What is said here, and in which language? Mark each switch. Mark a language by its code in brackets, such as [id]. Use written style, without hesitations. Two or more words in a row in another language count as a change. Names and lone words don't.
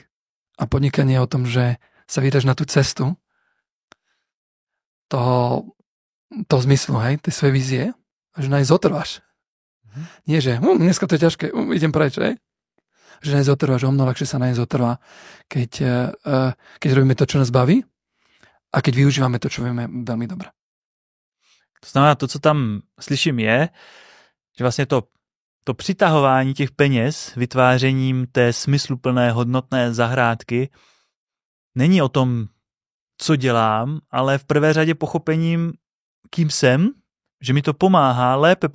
[sk] A podnikanie je o tom, že sa vydáš na tú cestu toho zmyslu, hej, tej svojej vízie, že na nej zotrváš. Nie, že dneska to je ťažké, idem preč, hej. Že na nej zotrváš, o mnoho ľahšie sa na nej zotrvá, keď robíme to, čo nás baví a keď využívame to, čo vieme veľmi dobre. [cs] To znamená, to, co tam slyším je, že vlastně to přitahování těch peněz, vytvářením té smysluplné, hodnotné zahrádky není o tom, co dělám, ale v prvé řadě pochopením, kým jsem, že mi to pomáhá lépe